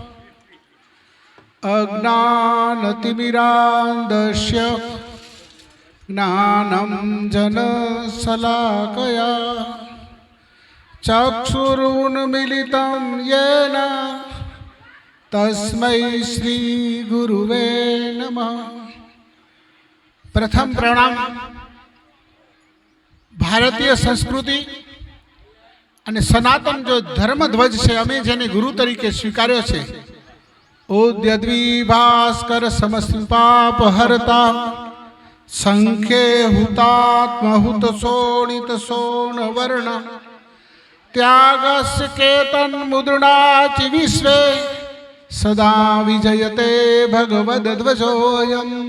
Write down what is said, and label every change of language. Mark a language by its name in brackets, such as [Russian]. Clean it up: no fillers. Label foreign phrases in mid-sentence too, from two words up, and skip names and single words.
[Sanskrit] अज्ञानतिमिरान्धस्य ज्ञानं जनशलाकया चक्षुरुन्मीलितं येन तस्मै श्री गुरुवे नमः। [Gujarati] પ્રથમ પ્રણામ ભારતીય સંસ્કૃતિ અને સનાતન જો ધર્મધ્વજ છે અમે જેને ગુરુ તરીકે સ્વીકાર્યો છે [Sanskrit] ઓદ્યદ્વિભાસ્કર સમસ્પાપ હરતા સંખ્યે હુતાત્મહુત શોણિત સોણ વર્ણ ત્યાગસ્ય કેતન મુદ્રણાચિ વિશ્વે સદા વિજયતે ભગવદ્ધ્વજોયમ।